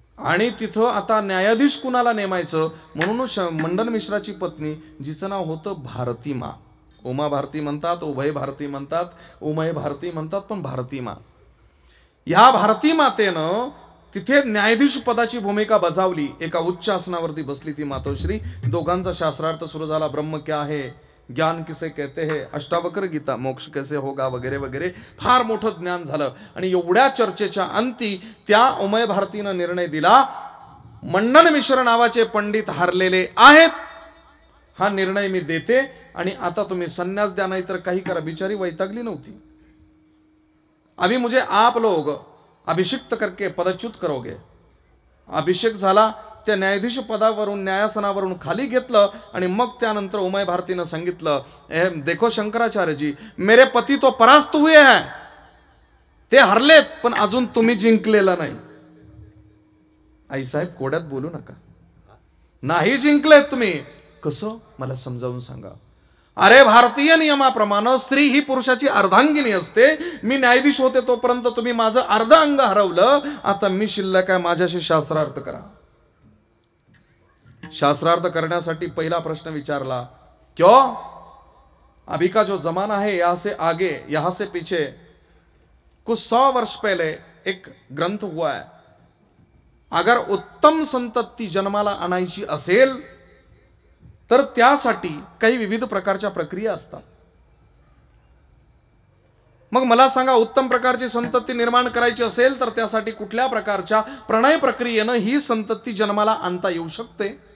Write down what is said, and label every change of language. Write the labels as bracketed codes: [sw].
[mr] आणि तिथं आता न्यायाधीश कुणाला नेमायचं म्हणून मंडन मिश्राची पत्नी, जिचं नाव होतं भारती मा, उमा भारती म्हणतात, उभय भारती म्हणतात, उमय भारती म्हणतात, पण भारती मा, या भारती मातेनं तिथे न्यायाधीश पदाची भूमिका बजावली. एका उच्च आसनावरती बसली ती मातोश्री. दोघांचा शास्त्रार्थ सुरू झाला. [hi] ब्रह्म क्या है, ज्ञान किसे कहते हैं, अष्टावक्र गीता, मोक्ष कैसे होगा, [mr] वगैरे वगैरे फार मोठं ज्ञान झालं. आणि एवढ्या चर्चेच्या अंती त्या उमय भारतीनं निर्णय दिला, मंडन मिश्र नावाचे पंडित हरलेले आहेत, हा निर्णय मी देते आणि आता तुम्ही संन्यास द्या, नाही तर काही करा. बिचारी वैतागली नव्हती. [hi] अभी मुझे आप लोग अभिषिक्त करके पदच्युत करोगे. [mr] अभिषेक झाला. त्या न्यायाधीश पदावरून, न्यायासनावरून खाली घेतलं. आणि मग त्यानंतर उमय भारतीनं सांगितलं, [hi] देखो शंकराचार्य जी, मेरे पती तो परास्त हुए हैं, [mr] ते हरलेत, पण अजून तुम्ही जिंकलेला नाही. आईसाहेब कोड्यात बोलू नका. नाही जिंकलेत तुम्ही. कसं, मला समजावून सांगा. अरे भारतीय नियमाप्रमाणे स्त्री ही पुरुषाची अर्धांगिनी असते. मी न्यायाधीश होते तोपर्यंत तुम्ही माझं अर्ध अंग हरवलं, आता मी शिल्लक आहे, माझ्याशी शास्त्रार्थ करा. शास्त्रार्थ करण्यासाठी पहिला प्रश्न विचारला, क्यों? [hi] अभी का जो जमाना है, यहां से आगे, यहां से पीछे, कुछ 100 वर्ष पहले एक ग्रंथ हुआ है, [mr] अगर उत्तम संतती जन्माला आणायची असेल तर त्यासाठी काही विविध प्रकारच्या प्रक्रिया असतात. मग मला सांगा, उत्तम प्रकारची संतती निर्माण करायची असेल तर त्यासाठी कुठल्या प्रकारच्या प्रणय प्रक्रियेनं ही संतती जन्माला आणता येऊ शकते?